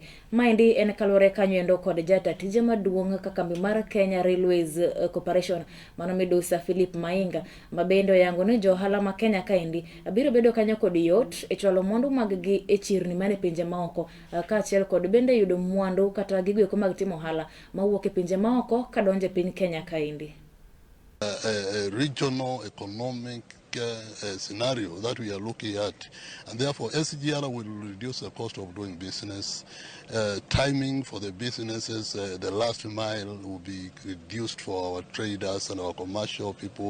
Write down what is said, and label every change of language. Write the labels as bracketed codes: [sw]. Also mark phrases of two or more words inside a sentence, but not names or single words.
[luo] Maendi en kalore kanyo endo kod jata tije maduong' ka kambi mar Kenya Railways Corporation mano midusa Philip Mainga mabendo yango ne johala ma Kenya kaendi biro bedo kanyo kod yot e chwalo mwandu mag gi e chirni mane pinje maoko ka achiel kod bende yudo mwandu kata gigo eko mag timo hala mawuok e pinje maoko ka donje piny Kenya kaendi. [en] Regional economic scenario that we are looking at, and therefore SGR will reduce the cost of doing business. Timing for the businesses, the last mile will be reduced for our traders and our commercial people.